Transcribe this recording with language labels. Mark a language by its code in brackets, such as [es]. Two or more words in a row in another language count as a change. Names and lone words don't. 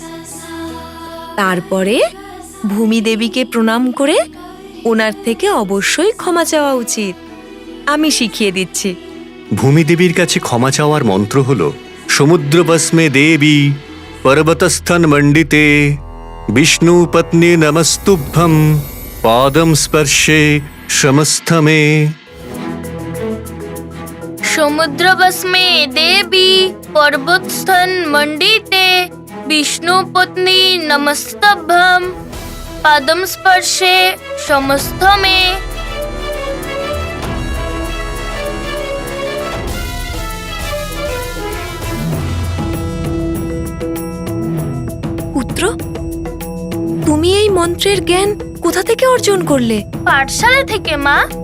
[bn] তারপরে ভূমি দেবীকে প্রণাম করে ওনার থেকে অবশ্যই ক্ষমা চাওয়া উচিত। আমি শিখিয়ে দিচ্ছি। ভূমিদেবীর কাছে ক্ষমা চাওয়ার মন্ত্র হল [sa] সমুদ্রবস্মে দেবী পর্বতস্থন মণ্ডিতে বিষ্ণু পত্নী নমস্তুভ্যম পাদম স্পর্শে সমস্তমে। समुद्रवस्मे देवी पर्वतस्थन मंडिते विष्णु पत्नी नमस्तभ्यम पादम स्पर्शे समस्त में। [bn] পুত্র, তুমি এই মন্ত্রের জ্ঞান কোথা থেকে অর্জন করলে? পাঠশালা থেকে মা।